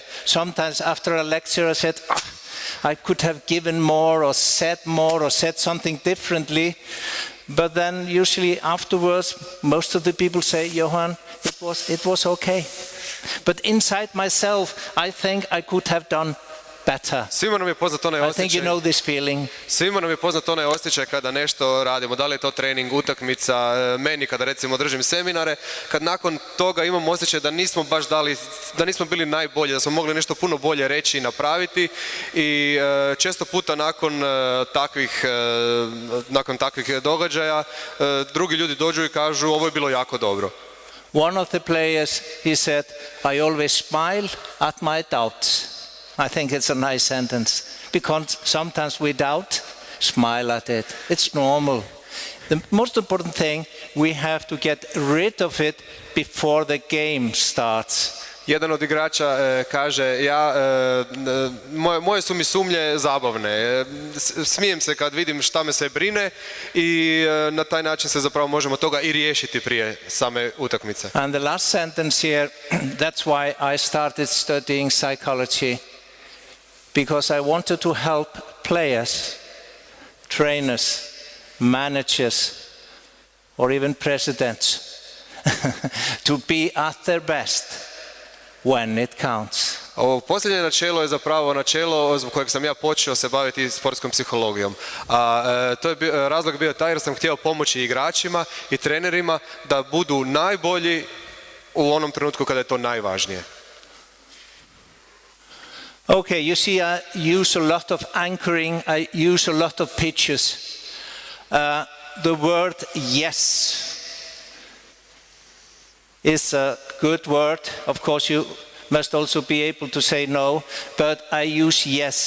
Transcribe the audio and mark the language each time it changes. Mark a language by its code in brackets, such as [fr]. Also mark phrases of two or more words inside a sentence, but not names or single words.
[en] Sometimes after a lecture I said, I could have given more or said something differently. But then usually afterwards, most of the people say, Johann, it was okay. But inside myself, I think I could have done better. [hr] Svima nam je poznat onaj [en] I think you [hr] osjećaj. [en] know this feeling. [hr] Svima nam je poznat onaj osjećaj kada nešto radimo, da li je to trening, utakmica, meni kada recimo držim seminare, kad nakon toga imam osjećaj da nismo baš dali, da nismo bili najbolji, da smo mogli nešto puno bolje reći i napraviti i često puta nakon takvih događaja drugi ljudi dođu i kažu ovo je bilo jako dobro. [en] One of the players, he said, I always smile at my doubts. I think it's a nice sentence because sometimes we doubt, smile at it. It's normal. The most important thing, we have to get rid of it before the game starts. [hr] Jedan od igrača kaže, moje su mi sumnje zabavne, smijem se kad vidim šta me sve brine i na taj način se zapravo možemo toga i riješiti prije same utakmice. [en] And the last sentence here, that's why I started studying psychology, because I wanted to help players, trainers, managers, or even presidents to be at their best when it counts. [hr] Ovo posljednje načelo je zapravo načelo zbog kojeg sam ja počeo se baviti sportskom psihologijom. A to je razlog bio taj jer sam htio pomoći igračima i trenerima da budu najbolji u onom trenutku kada je to najvažnije. [en] Okay, you see, I use a lot of anchoring, I use a lot of pictures. The word yes is a good word. Of course, you must also be able to say no, but I use yes.